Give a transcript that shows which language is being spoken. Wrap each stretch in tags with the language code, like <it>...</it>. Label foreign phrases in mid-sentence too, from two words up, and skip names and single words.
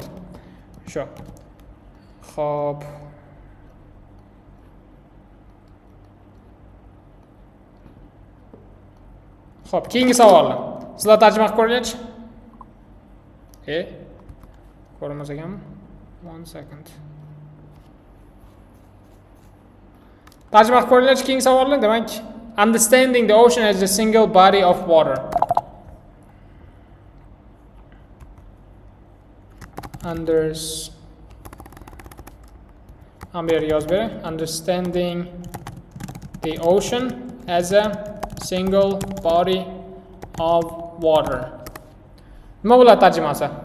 <uz>Shu. Xo'p. Xo'p, keyingi savolni. Sizlar tarjima qilib ko'rgach? Ko'rmas ekanmi? 1 second. Tarjima qilib ko'rgach, keyingi savolni, demak,</uz> <en>understanding the ocean as a single body of water. Understanding the ocean as a single body of water.</en> <uz>Nima bo'ladi tarjimasi?</uz>